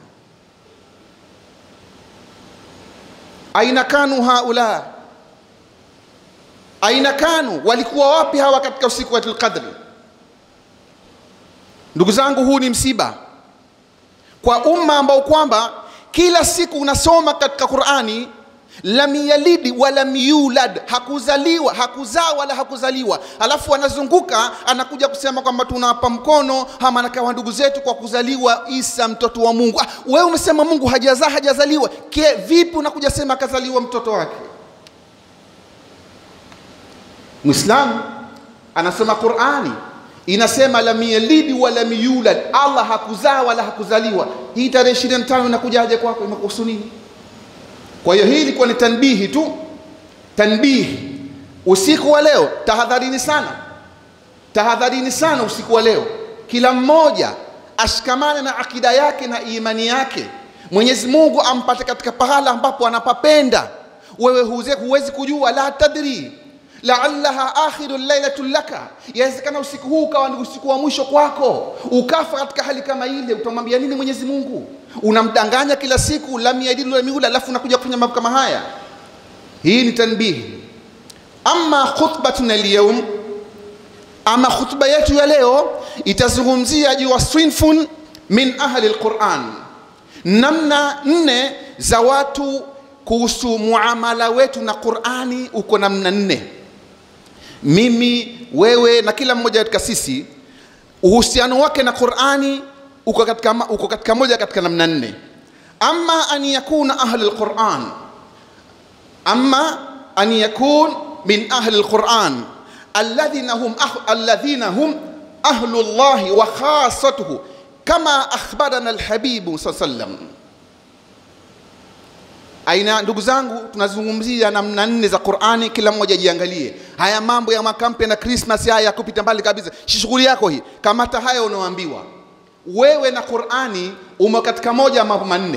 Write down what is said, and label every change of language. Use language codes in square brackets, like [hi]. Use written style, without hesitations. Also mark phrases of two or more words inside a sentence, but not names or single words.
[ar] أين كانوا هؤلاء، أين كانوا, [sw] walikuwa wapi hawa katika usiku wa Lailatul Qadr? Ndugu zangu, huu ni msiba kwa umma ambao kwamba kila siku unasoma katika Qur'ani [ar] لم يلد ولم يولد, [sw] hakuzaliwa, hakuzaa wala hakuzaliwa. Alafu anazunguka anakuja kusema kwamba tunawapa mkono ama nakawa ndugu zetu kwa kuzaliwa Isa mtoto wa Mungu. Wewe umesema Mungu hajazaa, hajazaliwa, vipi unakuja sema akazaliwa mtoto wake? Muislamu anasoma Qur'ani inasema [ar] لم يلد ولم يولد, [sw] Allah hakuzaa wala hakuzaliwa. Hii tarehe 25 inakujaje kwako? Imekuhusu nini? Kwa hiyo hii ilikuwa ni tanbihi tu, tanbihi. Usiku wa leo tahadharini sana, tahadharini sana usiku wa leo. Kila mmoja ashikamane na akida yake na imani yake. Mwenyezi Mungu ampate katika pahala ambapo anapapenda. Wewe huwezi kujua, [ar] لا تدري لعلها آخر ليلة لك, [sw] yawezekana usiku huu ukawa ni usiku wa mwisho kwako, ukafa katika hali kama ile. Utamwambia nini Mwenyezi Mungu? Unamdanganya kila siku [ar] لم يلد ولم يولد, [sw] alafu unakuja kufanya mambo kama haya. Hii ni tanbihi. [ar] أما خطبتنا اليوم, [sw] ama khutba yetu ya leo itazungumzia juu [ar] صنف من أهل القرآن, [sw] namna 4 za watu kuhusu muamala wetu na Qur'ani. Uko namna 4. Mimi, wewe na kila mmoja katika sisi, uhusiano wake na Qur'ani uko katika moja katika namna 4. [ar] أما أن يكون أهل القرآن، أما أن يكون من أهل القرآن الذين هم أهل الله وخاصته, kama أخبرنا الحبيب صلى الله عليه وسلم. [sw] Aina ndugu zangu, tunazungumzia namna 4 za Qur'ani. Kila mmoja jiangalie. Haya mambo ya makampe na Christmas haya ya kupita mbali kabisa, shughuli yako hii. Kamata haya unaoambiwa. Wewe na Qur'ani umo katika moja ya mambo 4.